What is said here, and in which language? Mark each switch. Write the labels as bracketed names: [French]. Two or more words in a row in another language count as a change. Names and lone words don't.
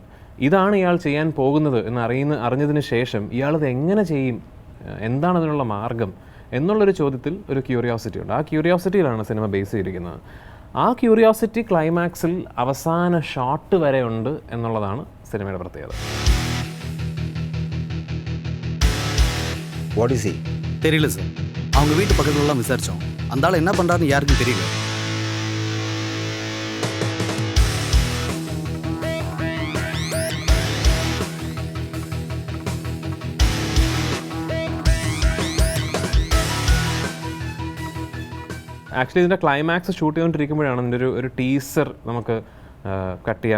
[Malayalam] ഇതാണ് ഇയാൾ ചെയ്യാൻ പോകുന്നത് എന്ന് അറിഞ്ഞതിന് ശേഷം ഇയാളത് എങ്ങനെ ചെയ്യും, എന്താണ് അതിനുള്ള മാർഗം എന്നുള്ളൊരു ചോദ്യത്തിൽ ഒരു ക്യൂരിയോസിറ്റി ഉണ്ട്. ആ ക്യൂരിയോസിറ്റിയിലാണ് സിനിമ ബേസ് ചെയ്തിരിക്കുന്നത്. ആ ക്യൂരിയോസിറ്റി ക്ലൈമാക്സിൽ അവസാന ഷോട്ട് വരെ ഉണ്ട് എന്നുള്ളതാണ് സിനിമയുടെ പ്രത്യേകത. [English] what is he? [Tamil] தெரியல சார். அவங்க வீட்டு பக்கத்துலலாம் விசாரிச்சோம். அந்த ஆள் என்ன பண்ணுறாருன்னு யாருக்கும் தெரியல. [Malayalam] ആക്ച്വലി ഇതിൻ്റെ ക്ലൈമാക്സ് ഷൂട്ട് ചെയ്തുകൊണ്ടിരിക്കുമ്പോഴാണ് ഇതിൻ്റെ ഒരു ടീസർ നമുക്ക് കട്ട് ചെയ്യാം.